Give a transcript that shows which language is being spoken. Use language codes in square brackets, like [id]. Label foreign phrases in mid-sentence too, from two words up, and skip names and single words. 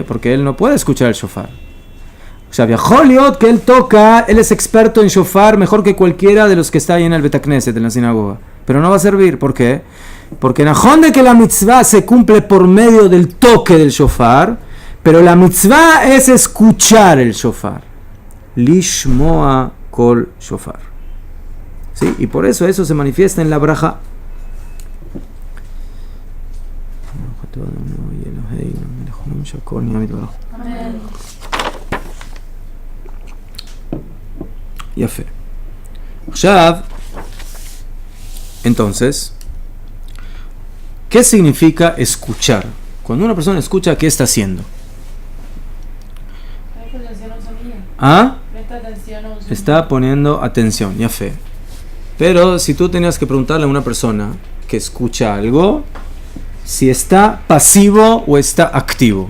[es] Porque él no puede escuchar el shofar. O sea, Joliot que él toca, él es experto en shofar mejor que cualquiera de los que está ahí en el Betakneset, en la sinagoga. Pero no va a servir. ¿Por qué? Porque najón de que la mitzvah se cumple por medio del toque del shofar, Pero la mitzvah es escuchar el shofar. [he] לשמוע קול שופר. [es] ¿Sí? Y por eso se manifiesta en la braja. Amén. [he] יפה. עכשיו, [es] entonces, ¿qué significa escuchar? Cuando una persona escucha, ¿qué está haciendo? Presta atención a un sonido. ¿Ah? Presta atención a un sonido. Está poniendo atención, ya fe. Pero si tú tenías que preguntarle a una persona que escucha algo, si está pasivo o está activo.